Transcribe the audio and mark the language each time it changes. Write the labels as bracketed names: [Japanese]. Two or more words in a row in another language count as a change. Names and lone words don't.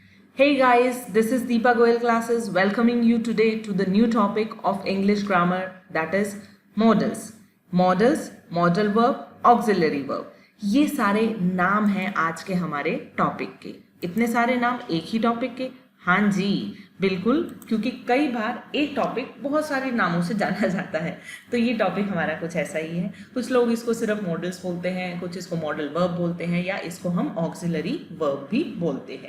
[English] Hey guys, this is Deepa Goel Classes welcoming you today to the new topic of English grammar, that is modals. Modals, modal verb, auxiliary verb. [Hindi] ये सारे नाम हैं आज के हमारे टॉपिक के। इतने सारे नाम एक ही टॉपिक के? हाँ जी, बिल्कुल, क्योंकि कई बार एक टॉपिक बहुत सारे नामों से जाना जाता है। तो ये टॉपिक हमारा कुछ ऐसा ही है। कुछ लोग इसको सिर्फ मॉडल्स बोलते हैं, कुछ इसको [English] modal verb [Hindi] बोलते हैं, या इसको हम [English] auxiliary verb [Hindi] भी बोलते हैं।